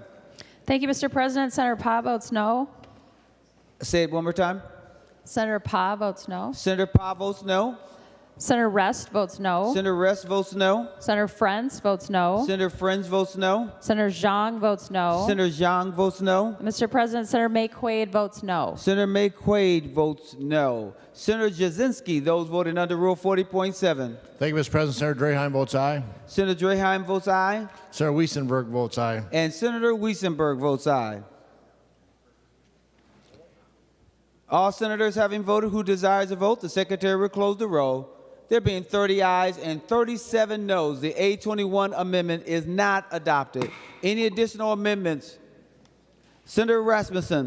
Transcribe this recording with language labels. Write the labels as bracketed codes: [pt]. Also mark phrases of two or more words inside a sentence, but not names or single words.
[en] Thank you, Mr. President. Senator Pa votes no. Say it one more time. Senator Pa votes no. Senator Pa votes no. Senator Rest votes no. Senator Rest votes no. Senator Friends votes no. Senator Friends votes no. Senator Zhang votes no. Senator Zhang votes no. Mr. President, Senator May Quaid votes no. Senator May Quaid votes no. Senator Jasinski, those voting under Rule 40.7. Thank you, Mr. President. Senator Draheim votes aye. Senator Draheim votes aye. Senator Weissenberg votes aye. And Senator Weissenberg votes aye. All senators having voted who desires to vote, the Secretary will close the roll. There being 30 ayes and 37 noes, the A21 amendment is not adopted. Any additional amendments? Senator Rasmussen.